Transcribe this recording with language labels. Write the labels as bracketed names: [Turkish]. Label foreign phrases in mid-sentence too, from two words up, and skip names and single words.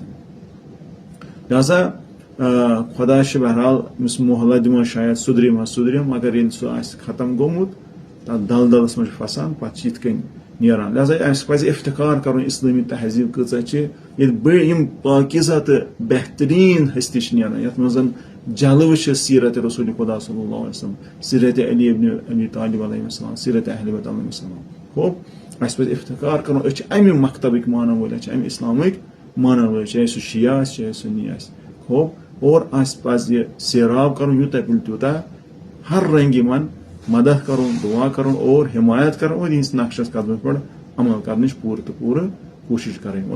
[Kashmiri] لہذا خدا چھ بہرحال امس محلہ دِوان شاید سدرم مگر ییٚلہِ سُہ آسہِ ختم گوٚمُت تتھ دلدلس منٛز پھسان پتہٕ چھِ یِتھ کٔنۍ نیران. لہذا اسہِ پزِ افتخار کرُن اسلٲمی تہذیٖب کۭژاہ چھِ ییٚلہِ یِم پاکیزہ تہٕ بہتریٖن ہستی چھِ نیران یتھ منٛز جلوٕ چھِ سیرت رسول خدا [Arabic] صلی اللہ علیہ وسلم, [Kashmiri] سیرت علی ابن ابی طالب [Arabic] علیہ السلام, [Kashmiri] سیرت اہل بیت [Arabic] علیہ السلام. [Kashmiri] خوب اسہِ پزِ افتخار کرُن أسۍ چھِ امہِ مکتبٕکۍ مانن وٲلۍ, أسۍ چھِ امہِ اسلامٕکۍ مانن وٲلۍ, چاہے سُہ شیعہ آسہِ چاہے سُنی آسہِ. خوب اور اسہِ پزِ یہِ سیراب کرُن یوٗتاہ پِلہِ تیوٗتاہ, ہر رنگہِ یِمن مدد کرُن, دعا کرُن اور حمایت کرُن اور یِہنٛدِس نقشس قدمس پٮ۪ٹھ عمل کرنٕچ پوٗرٕ تہٕ پوٗرٕ کوٗشش کرٕنۍ.